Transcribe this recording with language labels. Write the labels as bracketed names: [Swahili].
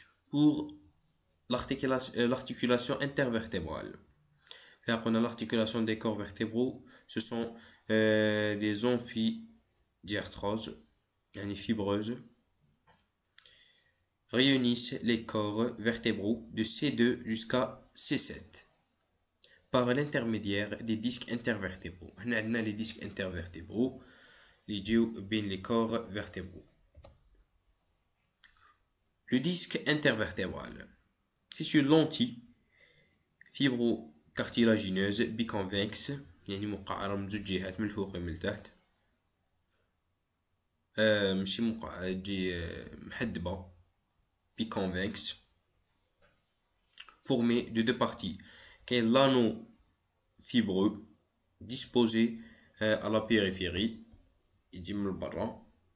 [French] Pour l'articulation intervertébrale, on a l'articulation des corps vertébraux, ce sont des amphidiarthroses, fibreuses, réunissent les corps vertébraux de C2 jusqu'à C7 par l'intermédiaire des disques intervertébraux. On a les disques intervertébraux, les corps vertébraux. Le disque intervertébral, c'est une lentille fibrocartilagineuse biconvexe, [Arabic] يعني مقعرة من زوج جهات من الفوق ومن التحت. ماشي مقعرة، تجي محدبة [French] biconvexe, formée de deux parties. [Arabic] كاين [French] l'anneau fibreux disposé à la périphérie, [Arabic] يجي من برا.